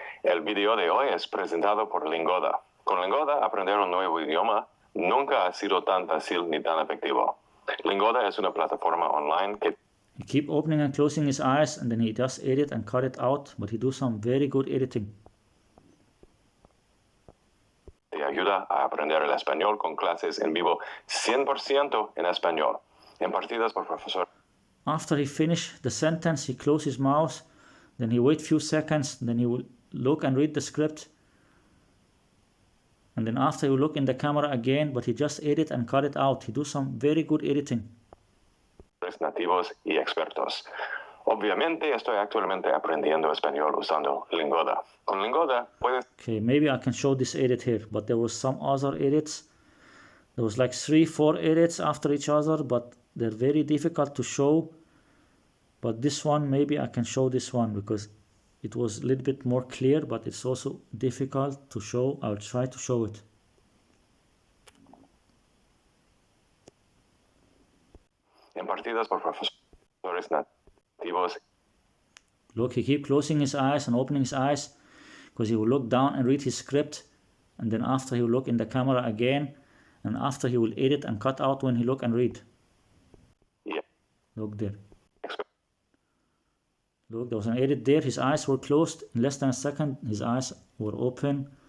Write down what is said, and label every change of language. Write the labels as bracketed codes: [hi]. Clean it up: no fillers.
[es] El video de hoy es presentado por Lingoda. Con Lingoda, aprender un nuevo idioma nunca ha sido tan fácil ni tan efectivo. Lingoda es una plataforma online que... [en] He keep opening and closing his eyes and then he does edit and cut it out, but he do some very good editing. [es] Te ayuda a aprender el español con clases en vivo 100% en español, impartidas por profesor. [en] After he finish the sentence, he close his mouth, then he wait few seconds, then he will look and read the script. And then after he will look in the camera again, but he just edit and cut it out. He do some very good editing. [es] Nativos y expertos. Obviamente estoy actualmente aprendiendo español usando Lingoda. Con Lingoda puedes... [en] Okay, maybe I can show this edit here, but there was some other edits. There was like 3-4 edits after each other, but they're very difficult to show. But this one, maybe I can show this one because it was a little bit more clear, but it's also difficult to show. I'll try to show it. [es] Impartidas por profesores nativos. [en] Look, he keep closing his eyes and opening his eyes because he will look down and read his script, and then after he will look in the camera again, and after he will edit and cut out when he look and read. Yeah. Look there. Look, there was an edit there. His eyes were closed. In less than a second, his eyes were open.